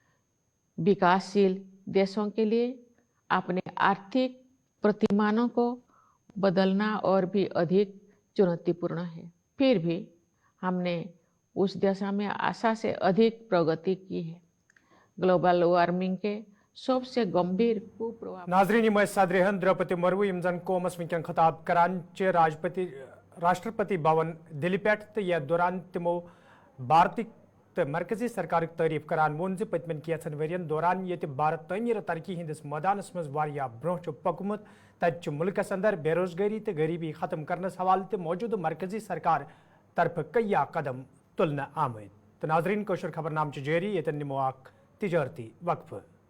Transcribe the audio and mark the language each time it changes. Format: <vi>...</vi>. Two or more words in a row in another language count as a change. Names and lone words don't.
<hi>विकासशील देशों के लिए अपने आर्थिक प्रतिमानों को बदलना और भी अधिक चुनौतीपूर्ण है। फिर भी हमने उस दिशा में आशा से अधिक प्रगति की है। ग्लोबल वार्मिंग के सबसे गंभीर कुप्रभाव</hi> <ks>नाजरीन यम सदर हिंद द्रौपदी मुर्मू यम जन कौमस वनकन खिताब करान राष्ट्रपति भवन दिल्ली पे तो यह दौरान तमो भारत तो मरकजी सरकार तारीफ करान वोन पतमन कैसन वरियन दौरान ये भारत तमीर तरक्की हंदिस मैदानस मज ब्रोह पकमुत तत मुल्कस अंदर बेरोजगारी तो गरीबी खत्म करनस हवाले तो मौजूद मरकजी सरकार तरफ कया कदम तुलन आमद। तो नाजरीन कौशर खबरनाम जारी ये निमो तजारती वक्फ।</ks>